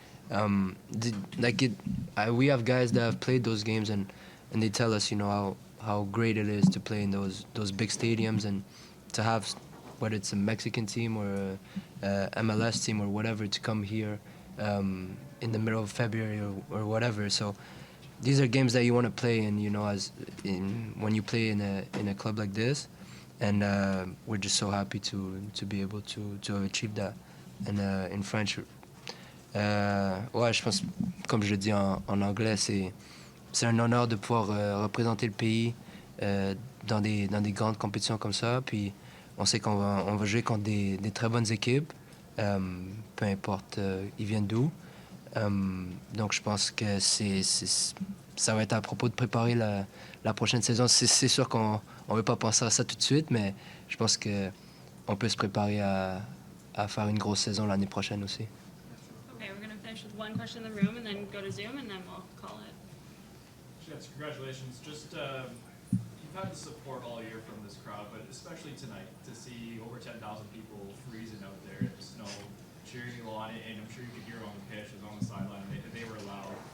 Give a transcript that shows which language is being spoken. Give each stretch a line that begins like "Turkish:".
English: We have guys that have played those games and they tell us, how great it is to play in those big stadiums and to have, whether it's a Mexican team or a MLS team or whatever, to come here in the middle of February or whatever. So these are games that you want to play in, when you play in a club like this, and we're just so happy to be able to have achieved that. And in French,
French: ouais, je pense, comme je le dis en anglais, c'est un honneur de pouvoir représenter le pays dans des grandes compétitions comme ça. Puis on sait qu'on va jouer contre des très bonnes équipes, peu importe ils viennent d'où. Donc je pense que ça va être à propos de préparer la prochaine saison. C'est sûr qu'on ne veut pas penser à ça tout de suite, mais je pense qu'on peut se préparer à faire une grosse saison l'année prochaine aussi.
English: Okay, we're going to finish with one question in the room and then go to Zoom and then we'll call it. Yes, congratulations. Just, you've had the support all year from this crowd, but especially tonight to see over 10,000 people freezing out there in the snow, cheering you on, and I'm sure you could hear it on the pitch, it was on the sideline, and they were loud.